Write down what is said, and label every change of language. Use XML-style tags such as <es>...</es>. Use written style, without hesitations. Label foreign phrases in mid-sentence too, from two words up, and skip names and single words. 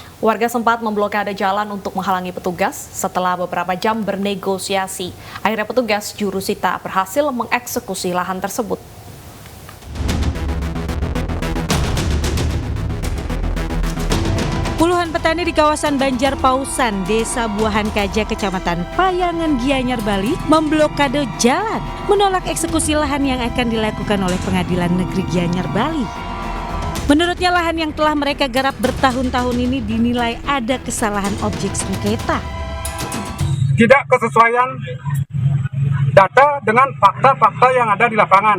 <id>Warga sempat memblokade jalan untuk menghalangi petugas setelah beberapa jam bernegosiasi. Akhirnya petugas jurusita berhasil mengeksekusi lahan tersebut. Puluhan petani di kawasan Banjar Pausan, Desa Buahan Kaja, Kecamatan Payangan Gianyar, Bali, memblokade jalan menolak eksekusi lahan yang akan dilakukan oleh Pengadilan Negeri Gianyar, Bali. Menurutnya lahan yang telah mereka garap bertahun-tahun ini dinilai ada kesalahan objek sengketa. Tidak kesesuaian data dengan fakta-fakta yang ada di lapangan.</id>